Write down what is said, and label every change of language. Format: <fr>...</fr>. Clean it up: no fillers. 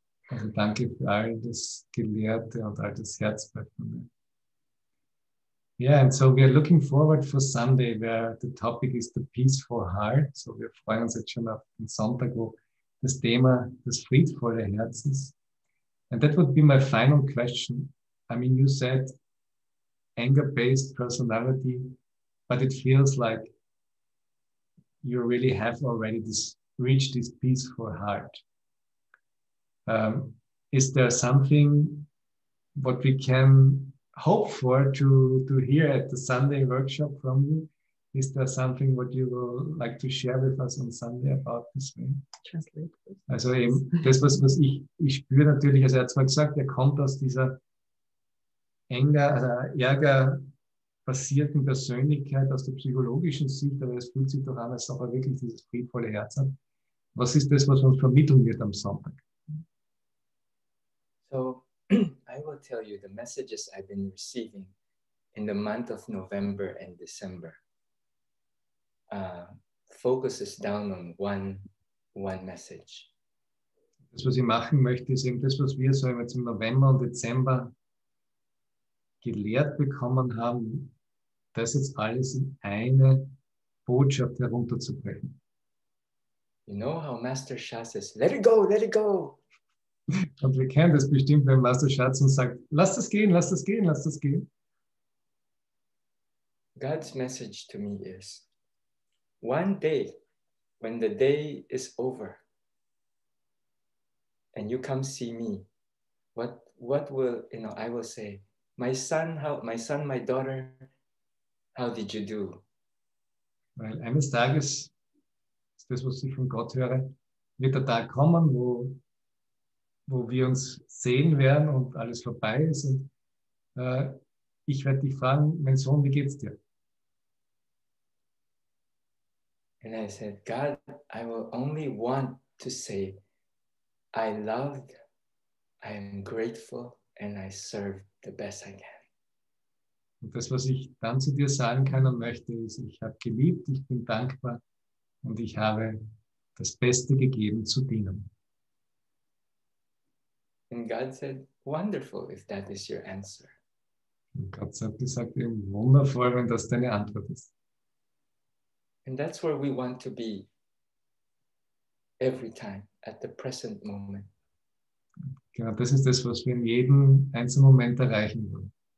<de>Also danke für all das Gelehrte und all das Herzöffnende.</de> <en>Yeah, and so we are looking forward for Sunday, where the topic is the peaceful heart.</en> <de>So wir freuen uns jetzt schon auf den Sonntag, wo das Thema das friedvolle Herz ist.</de> <en>And that would be my final question. I mean, you said anger-based personality, but it feels like you really have already reached this peaceful heart. Is there something what we can hope for to hear at the Sunday workshop from you? Is there something what you would like to share with us on Sunday about this way? Translate.</en> <de>Also eben das, was ich spüre natürlich, also er hat zwar gesagt, er kommt aus dieser ärgerbasierten Persönlichkeit, aus der psychologischen Sicht, aber es fühlt sich doch an, als ob er wirklich dieses friedvolle Herz hat. Was ist das, was uns vermitteln wird am Sonntag?</de> <en>So I will tell you the messages I've been receiving in the month of November and December. Focuses down on one message.</en> <de>Das, was ich machen möchte, ist eben das, was wir so jetzt im November und Dezember gelehrt bekommen haben, das jetzt alles in eine Botschaft herunterzubrechen.</de> <en>You know how Master Sha says, let it go, let it go.</en> <de>Und wir kennen das bestimmt, wenn Master Schatz uns sagt, lass das gehen, lass das gehen, lass das gehen.</de> <en>God's message to me is, one day, when the day is over, and you come see me, what will, I will say, my son, my daughter, how did you do?</en> <de>Weil eines Tages, ist das, was ich von Gott höre, wird der Tag kommen, wo wir uns sehen werden und alles vorbei ist. Und ich werde dich fragen, mein Sohn, wie geht's dir?</de> <en>And I said, God, I will only want to say, I loved, I am grateful, and I served the best I can.</en> <de>Und das, was ich dann zu dir sagen kann und möchte, ist, ich habe geliebt, ich bin dankbar und ich habe das Beste gegeben zu dienen.</de> <en>And God said, wonderful if that is your answer.</en> <de>Und Gott hat gesagt, eben wundervoll, wenn das deine Antwort ist.</de> <en>And that's where we want to be every time, at the present moment.</en> <de>Genau, das ist das, was wir in jedem einzelnen Moment erreichen wollen.</de>